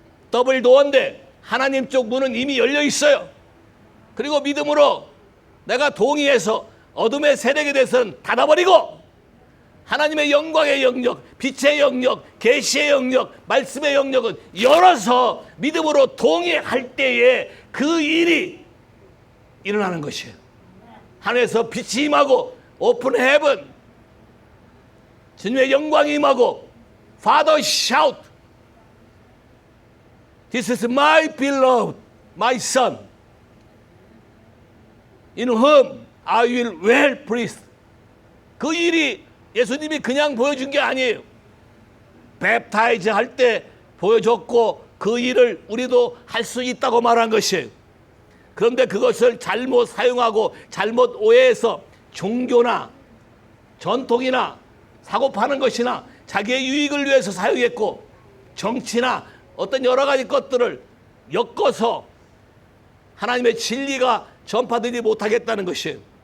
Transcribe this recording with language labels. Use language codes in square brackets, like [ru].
[ko] 더블 도어인데 하나님 쪽 문은 이미 열려 있어요. 그리고 믿음으로 내가 동의해서 어둠의 세력에 대해서는 닫아버리고, 하나님의 영광의 영역, 빛의 영역, 계시의 영역, 말씀의 영역은 열어서 믿음으로 동의할 때에 그 일이 일어나는 것이에요. 하늘에서 빛이 임하고 오픈 헤븐, 주님의 영광이 임하고 [en] Father shout, This is my beloved, my son, in whom I will well pleased. [ko] 그 일이 예수님이 그냥 보여준 게 아니에요. 뵙타이즈 할 때 보여줬고 그 일을 우리도 할 수 있다고 말한 것이에요. 그런데 그것을 잘못 사용하고 잘못 오해해서 종교나 전통이나 사고 파는 것이나 자기의 유익을 위해서 사용했고, 정치나 어떤 여러 가지 것들을 엮어서 하나님의 진리가 전파되지 못하겠다는 것이에요.